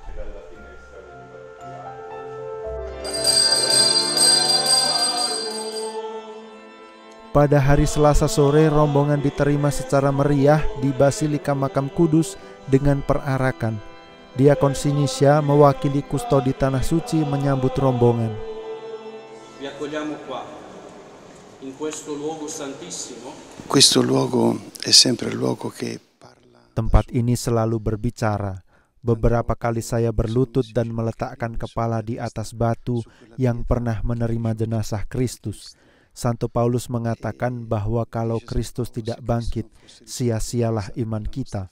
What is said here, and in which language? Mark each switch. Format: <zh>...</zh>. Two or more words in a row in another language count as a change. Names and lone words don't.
<id>Pada hari Selasa sore, rombongan diterima secara meriah di Basilika Makam Kudus dengan perarakan. Diakon Sinisya mewakili kustodi Tanah Suci menyambut rombongan.</id> <it>Questo luogo è sempre il luogo che parla.</it> <id>Tempat ini selalu berbicara. Beberapa kali saya berlutut dan meletakkan kepala di atas batu yang pernah menerima jenazah Kristus. Santo Paulus mengatakan bahwa kalau Kristus tidak bangkit, sia-sialah iman kita.</id>